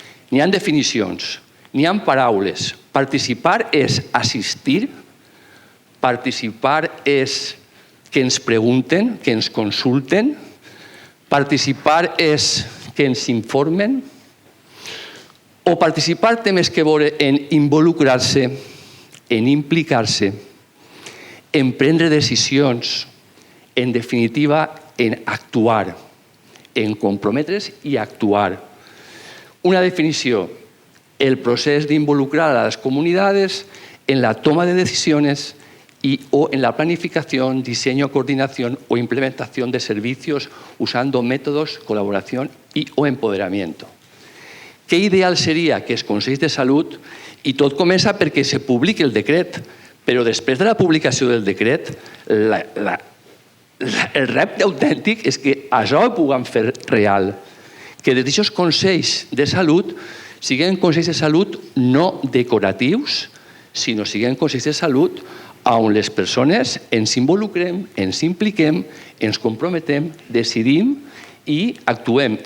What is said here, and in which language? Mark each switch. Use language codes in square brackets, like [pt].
[ca] N'hi ha definicions, n'hi ha paraules. Participar és assistir, participar és que ens pregunten, que ens consulten, participar és que ens informen, o participar té més que veure en involucrar-se, en implicar-se, en prendre decisions, en definitiva, en actuar, en comprometre's i actuar. Una definició, el procés d'involucrar a les comunitats en [es] la toma de decisiones o en la planificación, diseño, coordinación o implementación de servicios usando métodos, colaboración o empoderamiento. [ca] Què ideal seria que es Consells de Salut, i tot comença perquè se publiqui el decret, però després de la publicació del decret, el repte autèntic és que això ho puguem fer real, que des d'aquests Consells de Salut siguin Consells de Salut no decoratius, sinó siguin Consells de Salut on les persones ens involucrem, ens impliquem, ens comprometem, decidim i actuem.